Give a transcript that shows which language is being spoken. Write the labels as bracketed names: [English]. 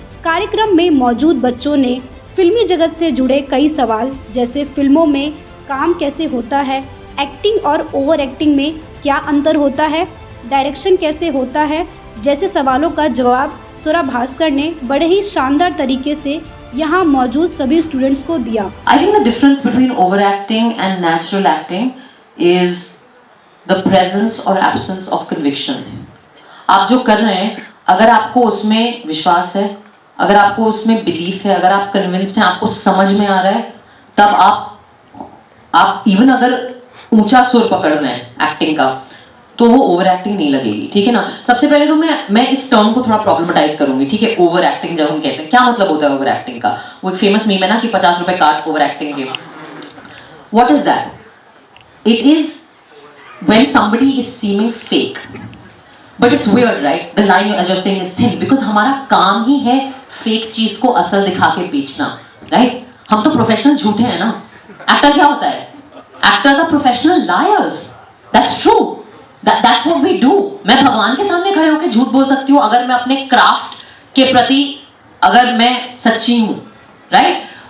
[Hindi] कार्यक्रम में मौजूद बच्चों ने फिल्मी जगत से जुड़े कई सवाल, जैसे फिल्मों में काम कैसे होता है, एक्टिंग और ओवर एक्टिंग में क्या अंतर होता है, डायरेक्शन कैसे होता है, जैसे सवालों का जवाब स्वरा भास्कर ने बड़े ही शानदार तरीके से यहाँ मौजूद सभी स्टूडेंट्स को दिया। [English] I think the difference between overacting and natural acting is the presence or absence of conviction. [Hindi] आप जो कर रहे हैं, अगर आपको उसमें विश्वास है, अगर आपको उसमें बिलीफ है, अगर आप कन्विंस्ड हैं, आपको समझ में आ रहा है, तब आप इवन अगर ऊंचा सुर पकड़ रहे हैं एक्टिंग का, तो वो ओवर एक्टिंग नहीं लगेगी। ठीक है ना। सबसे पहले तो मैं इस टर्म को थोड़ा प्रॉब्लमेटाइज करूंगी। ठीक है, ओवर एक्टिंग जब हम कहते हैं, क्या मतलब होता है ओवर एक्टिंग का? वो एक फेमस मीम है ना कि 50 रुपए काट ओवर एक्टिंग के। [English] What is that? It is when somebody is seeming fake, but it's weird, right? The line as you're saying is thin because [Hindi] हमारा काम ही है फेक चीज को असल दिखा के बेचना, [English] right? [Hindi] हम तो प्रोफेशनल झूठे हैं ना। एक्टर क्या होता है? [English] Actors are professional liars. That's true. That's what we do. [Hindi] मैं भगवान के सामने खड़े होकर झूठ बोल सकती हूँ अगर मैं अपने क्राफ्ट के प्रति अगर मैं सच्ची हूँ, राइट?